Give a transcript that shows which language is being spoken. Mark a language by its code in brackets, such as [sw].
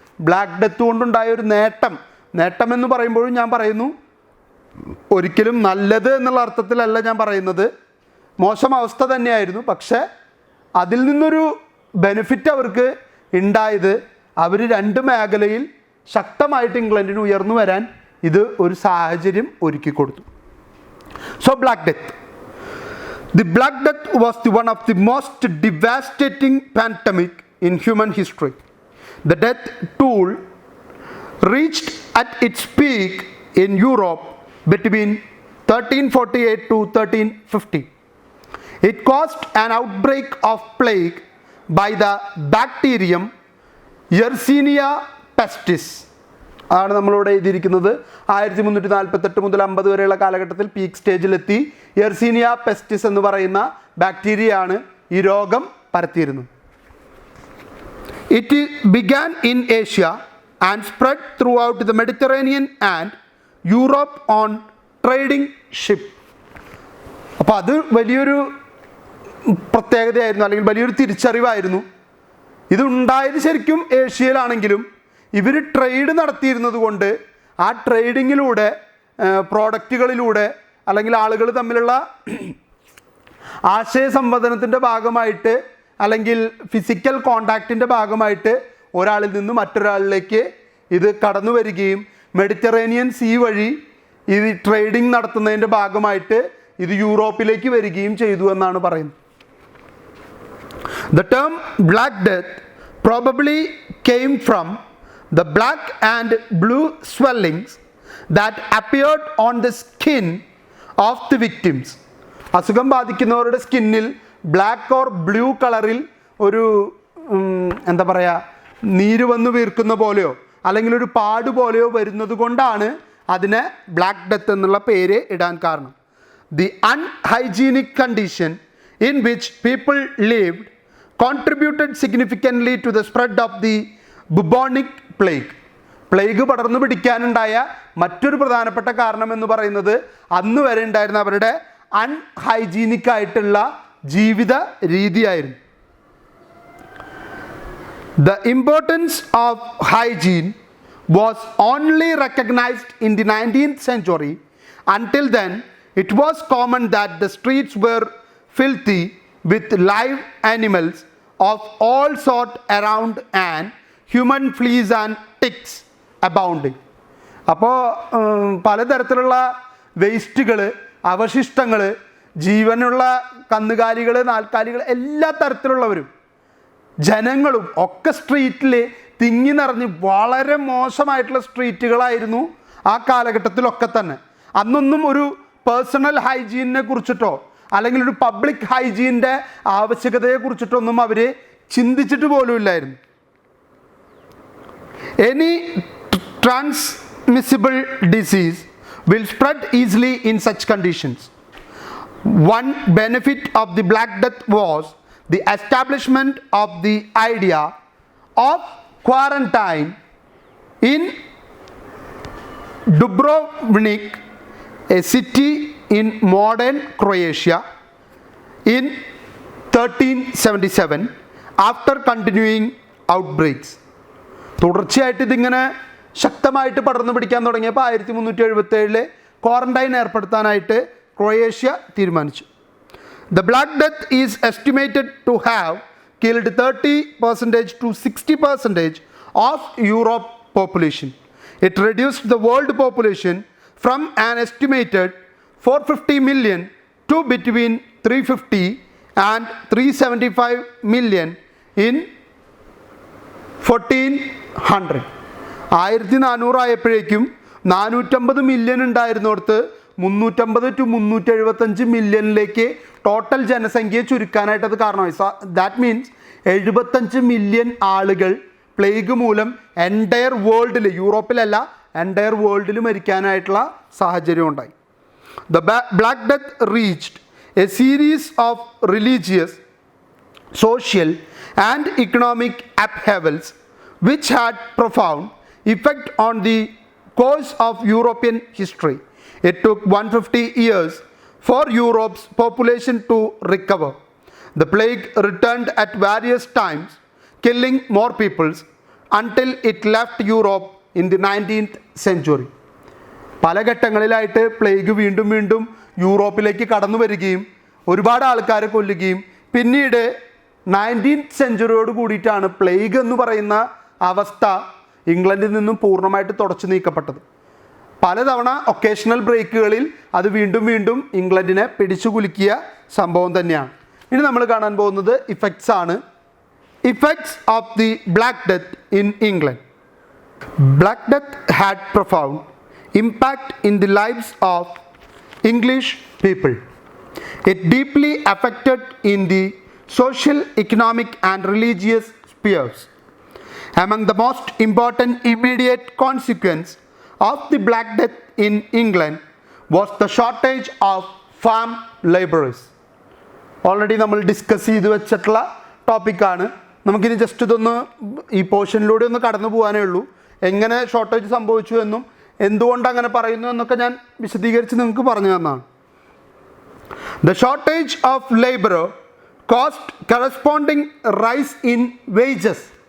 [ml] Black death കൊണ്ടുണ്ടായ ഒരു നേട്ടം എന്ന് പറയുമ്പോഴും ഞാൻ പറയുന്നു, ഒരിക്കലും നല്ലത് എന്നുള്ള അർത്ഥത്തിലല്ല ഞാൻ പറയുന്നത്, മോശം അവസ്ഥ തന്നെയായിരുന്നു. പക്ഷേ അതിൽ നിന്നൊരു ബെനിഫിറ്റ് അവർക്ക് ഉണ്ടായത്, അവർ 2 മേഖലയിൽ ശക്തമായിട്ട് ഇംഗ്ലണ്ടിന് ഉയർന്നു വരാൻ ഇത് ഒരു സാഹചര്യം ഒരുക്കി കൊടുത്തു. [en] So black death. The Black Death was one of the most devastating pandemic in human history. The death toll reached at its peak in Europe between 1348 to 1350. It caused an outbreak of plague by the bacterium Yersinia pestis. [ml] ആണ് നമ്മളിവിടെ എഴുതിയിരിക്കുന്നത്. 1348 മുതൽ 50 വരെയുള്ള കാലഘട്ടത്തിൽ peak സ്റ്റേജിലെത്തി. Yersinia പെസ്റ്റിസ് എന്ന് പറയുന്ന ബാക്ടീരിയയാണ് ഈ രോഗം പരത്തിയിരുന്നത്. [en] It began in Asia and spread throughout the Mediterranean and Europe on trading ship. [ml] അപ്പോൾ അത് വലിയൊരു പ്രത്യേകതയായിരുന്നു, അല്ലെങ്കിൽ വലിയൊരു തിരിച്ചറിവായിരുന്നു. ഇതുണ്ടായത് ശരിക്കും ഏഷ്യയിലാണെങ്കിലും ഇവർ ട്രേഡ് നടത്തിയിരുന്നത് കൊണ്ട് ആ ട്രേഡിങ്ങിലൂടെ, പ്രോഡക്റ്റുകളിലൂടെ, അല്ലെങ്കിൽ ആളുകൾ തമ്മിലുള്ള ആശയസംവദനത്തിൻ്റെ ഭാഗമായിട്ട്, അല്ലെങ്കിൽ ഫിസിക്കൽ കോണ്ടാക്റ്റിൻ്റെ ഭാഗമായിട്ട് ഒരാളിൽ നിന്ന് മറ്റൊരാളിലേക്ക് ഇത് കടന്നു വരികയും മെഡിറ്ററേനിയൻ സീ വഴി ഇത് ട്രേഡിംഗ് നടത്തുന്നതിൻ്റെ ഭാഗമായിട്ട് ഇത് യൂറോപ്പിലേക്ക് വരികയും ചെയ്തു എന്നാണ് പറയുന്നത്. [en] The term Black Death probably came from the black and blue swellings that appeared on the skin of the victims. [ml] അസുഖം ബാധിക്കുന്നവരുടെ സ്കിന്നിൽ [en] black or blue [ml] കളറിൽ ഒരു എന്താ പറയുക, നീര് വന്ന് വീർക്കുന്ന പോലെയോ അല്ലെങ്കിൽ ഒരു പാട് പോലെയോ വരുന്നത് കൊണ്ടാണ് അതിനെ ബ്ലാക്ക് ഡെത്ത് എന്നുള്ള പേര് ഇടാൻ കാരണം. [en] The unhygienic condition in which people lived contributed significantly to the spread of the bubonic plague. [ml] Plague പടർന്നു പിടിക്കാനുണ്ടായ മറ്റൊരു പ്രധാനപ്പെട്ട കാരണം എന്ന് പറയുന്നത് അന്ന് വരെ ഉണ്ടായിരുന്ന അവരുടെ അൺഹൈജീനിക് ആയിട്ടുള്ള ജീവിത രീതിയായിരുന്നു. [en] The importance of hygiene was only recognized in the 19th century. Until then, it was common that the streets were filthy with live animals of all sorts around and human fleas and ticks abounding. [ml] അപ്പോൾ പലതരത്തിലുള്ള വേസ്റ്റുകൾ, അവശിഷ്ടങ്ങൾ, ജീവനുള്ള കന്നുകാലികൾ, നാൽക്കാലികൾ, എല്ലാ തരത്തിലുള്ളവരും ജനങ്ങളും ഒക്കെ സ്ട്രീറ്റിൽ തിങ്ങി നിറഞ്ഞ് വളരെ മോശമായിട്ടുള്ള സ്ട്രീറ്റുകളായിരുന്നു ആ കാലഘട്ടത്തിലൊക്കെ തന്നെ. അന്നൊന്നും ഒരു പേഴ്സണൽ ഹൈജീനിനെ കുറിച്ചിട്ടോ അല്ലെങ്കിൽ ഒരു പബ്ലിക് ഹൈജീൻ്റെ ആവശ്യകതയെ കുറിച്ചിട്ടൊന്നും അവർ ചിന്തിച്ചിട്ട് പോലും ഇല്ലായിരുന്നു. [en] Any transmissible disease will spread easily in such conditions. One benefit of the Black Death was the establishment of the idea of quarantine in Dubrovnik, a city in modern Croatia, in 1377 after continuing outbreaks. [ml] തുടർച്ചയായിട്ട് ഇതിങ്ങനെ ശക്തമായിട്ട് പടർന്നു പിടിക്കാൻ തുടങ്ങിയപ്പോൾ 1377 quarantine ഏർപ്പെടുത്താനായിട്ട് Croatia തീരുമാനിച്ചു. [en] The Black Death is estimated to have killed 30% to 60% of Europe population. It reduced the world population from an estimated 450 million to between 350 and 375 million in 1400. [ml] 1400 ആയപ്പോഴേക്കും 450 million ഉണ്ടായിരുന്നിടത്ത് 350 to 375 മില്യണിലേക്ക് total ജനസംഖ്യ ചുരുക്കാനായിട്ട് അത് കാരണമായി. [en] that means [ml] 75 million ആളുകൾ plague മൂലം entire വേൾഡിൽ, യൂറോപ്പിലല്ല entire വേൾഡിൽ മരിക്കാനായിട്ടുള്ള സാഹചര്യം ഉണ്ടായി. [en] The Black Death reached a series of religious, social and economic upheavals which had profound effect on the course of European history. It took 150 years for Europe's population to recover. The plague returned at various times, killing more peoples until it left Europe in the 19th century. [ml] പല ഘട്ടങ്ങളിലായിട്ട് plague വീണ്ടും വീണ്ടും യൂറോപ്പിലേക്ക് കടന്നു വരികയും ഒരുപാട് ആൾക്കാരെ കൊല്ലുകയും പിന്നീട് 19th സെഞ്ച്വറിയോട് കൂടിയിട്ടാണ് പ്ലേഗ് എന്ന് പറയുന്ന അവസ്ഥ ഇംഗ്ലണ്ടിൽ നിന്നും പൂർണ്ണമായിട്ട് തുടച്ചു നീക്കപ്പെട്ടത്. പലതവണ ഒക്കേഷണൽ ബ്രേക്കുകളിൽ അത് വീണ്ടും വീണ്ടും ഇംഗ്ലണ്ടിനെ പിടിച്ചു കുലുക്കിയ സംഭവം തന്നെയാണ്. ഇനി നമ്മൾ കാണാൻ പോകുന്നത് ഇഫക്ട്സ് ആണ്. [en] Effects of the black death in England. Black death had profound impact in the lives of English people. It deeply affected in the social, economic and religious spheres. Among the most important immediate consequence of the Black Death in England was the shortage of farm labourers. [ml] Already നമ്മൾ discuss ചെയ്ത് വെച്ചിട്ടുള്ള ടോപ്പിക്കാണ്. നമുക്കിനി just ഇതൊന്ന് ഈ പോർഷനിലൂടെ ഒന്ന് കടന്നു പോകാനേ ഉള്ളൂ. എങ്ങനെ ഷോർട്ടേജ് സംഭവിച്ചു എന്നും എന്തുകൊണ്ട് അങ്ങനെ പറയുന്നു എന്നൊക്കെ ഞാൻ വിശദീകരിച്ച് നിങ്ങൾക്ക് പറഞ്ഞു തന്നതാണ്. [en] The shortage of labour cost corresponding rise in wages.